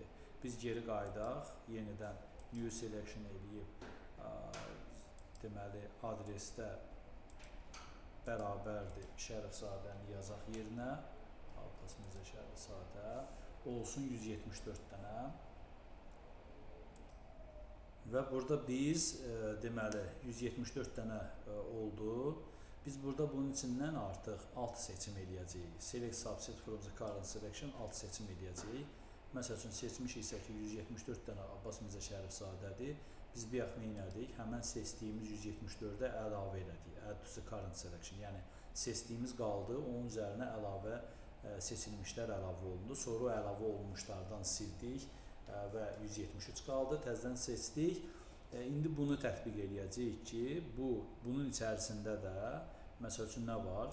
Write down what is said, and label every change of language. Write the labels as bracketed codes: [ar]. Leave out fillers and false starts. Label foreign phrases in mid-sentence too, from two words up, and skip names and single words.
[az] Biz geri qaydaq, yenidən [en] new selection [az] eləyib, deməli, adresdə bərabərdir Şərifzadəni yazaq yerinə, Abbas Mirzə Şərifzadə, olsun 174 dənə. Və burada biz, deməli, 174 dənə oldu. Biz burada bunun içindən artıq alt seçim eləyəcəyik. [en] Select subset from the current selection [az] alt seçim eləyəcəyik. [en] Məsəl üçün, seçmiş isə ki, 174 dənə Abbas Mirzə Şərifzadədir. Biz bir yaxın elədik, həmən seçdiyimiz 174-ə əlavə elədik. Add to the current selection. [az] Yəni, seçdiyimiz qaldı, onun üzərinə əlavə seçilmişlər əlavə olundu. Sonra əlavə olunmuşlardan sildik və 173 qaldı, təzədən seçdik. İndi bunu tətbiq eləyəcəyik ki, bunun içərisində də, məsəl üçün, nə var?